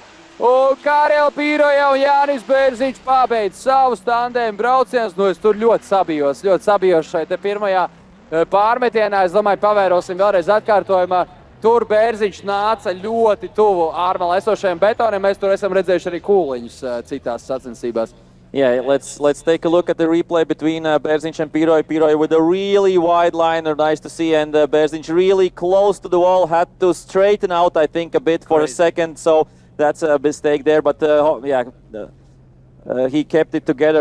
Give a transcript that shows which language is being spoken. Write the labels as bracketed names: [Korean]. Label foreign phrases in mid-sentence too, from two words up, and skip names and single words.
[Latvian] Un Karel Pīroja un Jānis Bērziņš pabeidz savus tandēmu braucienus. Nu, es tur ļoti sabijos šeit pirmajā pārmetienā. Es domāju, pavērosim vēlreiz atkārtojumā. Tur Bērziņš nāca ļoti tuvu ārmalā esošajiem betoniem. Mēs tur esam redzējuši arī kūliņus citās sacensībās. [English] Yeah, let's take a look at the replay between Bērziņš and Pīroja. Pīroja with a really wide liner, nice to see, and Bērziņš really close to the wall, had to straighten out, I think, a bit for a second, so that's a mistake there, but yeah, he kept it together.